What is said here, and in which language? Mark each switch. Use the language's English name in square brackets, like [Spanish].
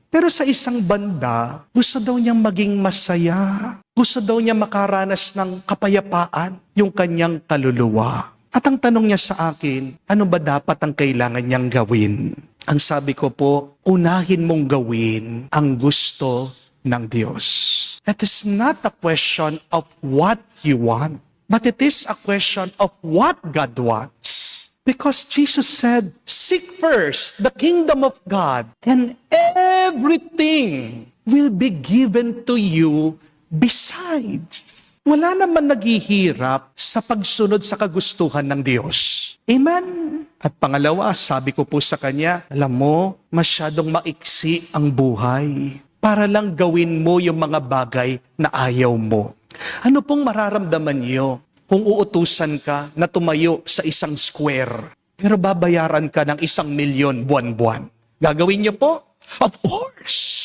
[Filipino] Pero sa isang banda, gusto daw niyang maging masaya. Gusto daw niya makaranas ng kapayapaan yung kanyang kaluluwa. At ang tanong niya sa akin, ano ba dapat ang kailangan niyang gawin? Ang sabi ko po, unahin mong gawin ang gusto ng Diyos. [English] It is not a question of what you want, but it is a question of what God wants. Because Jesus said, seek first the kingdom of God, and everything will be given to you besides. [Filipino] Wala naman naghihirap sa pagsunod sa kagustuhan ng Diyos. Amen? At pangalawa, sabi ko po sa kanya, alam mo, masyadong maiksi ang buhay para lang gawin mo yung mga bagay na ayaw mo. Ano pong mararamdaman niyo kung uutusan ka na tumayo sa isang square, pero babayaran ka ng 1,000,000 buwan-buwan? Gagawin niyo po? [English] Of course!